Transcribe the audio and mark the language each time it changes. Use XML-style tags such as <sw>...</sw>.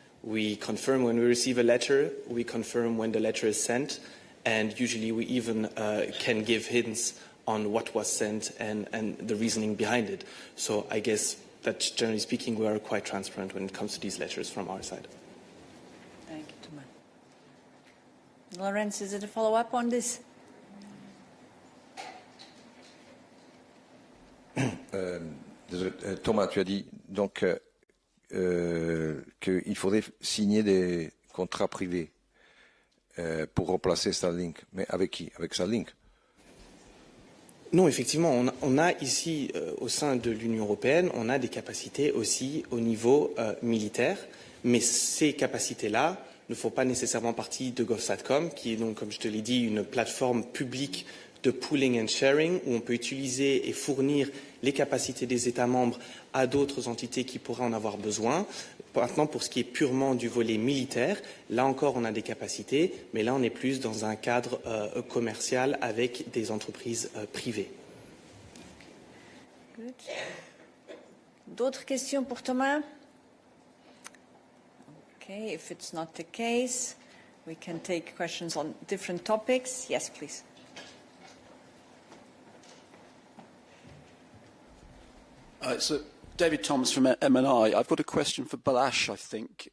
<en>We confirm when we receive a letter, we confirm when the letter is sent, and usually we even can give hints on what was sent and the reasoning behind it. So I guess that, generally speaking, we are quite transparent when it comes to these letters from our side. Thank you, Thomas. Lawrence, is it a follow-up on this?</en> <fr>Désolé, Thomas, tu as dit donc qu'il faudrait signer des contrats privés pour remplacer Starlink. Mais avec qui? Avec Starlink? Non, effectivement, on a ici, au sein de l'Union européenne, on a des capacités aussi au niveau militaire, mais ces capacités-là ne font pas nécessairement partie de GovSatcom, qui est donc, comme je te l'ai dit, une plateforme publique de</fr> <en>pooling and sharing,</en> <fr>où on peut utiliser et fournir les capacités des États membres à d'autres entités qui pourraient en avoir besoin. Maintenant, pour ce qui est purement du volet militaire, là encore, on a des capacités, mais là, on est plus dans un cadre commercial avec des entreprises privées. D'autres questions pour Thomas?</fr> <en>Okay, if it's not the case, we can take questions on different topics. Yes, please. So David Thomas from M&I. I've got a question for Balázs, I think.</en>